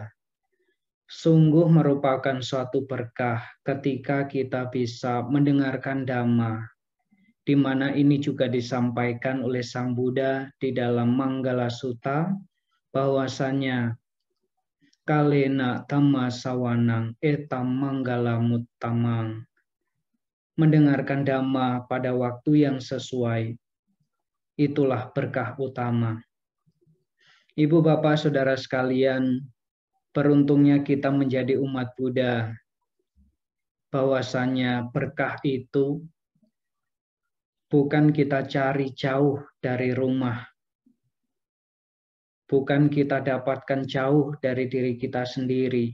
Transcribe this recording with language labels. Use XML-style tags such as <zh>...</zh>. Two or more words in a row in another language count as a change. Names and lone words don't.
<id>Sungguh merupakan suatu berkah ketika kita bisa mendengarkan Dhamma, di mana ini juga disampaikan oleh Sang Buddha di dalam Manggala Sutta, bahwasanya</id> <pi>kalena dhamma sawanang etam manggala muttamang.</pi> <id>Mendengarkan Dhamma pada waktu yang sesuai, itulah berkah utama. Ibu bapak saudara sekalian, beruntungnya kita menjadi umat Buddha, bahwasanya berkah itu bukan kita cari jauh dari rumah, bukan kita dapatkan jauh dari diri kita sendiri.</id>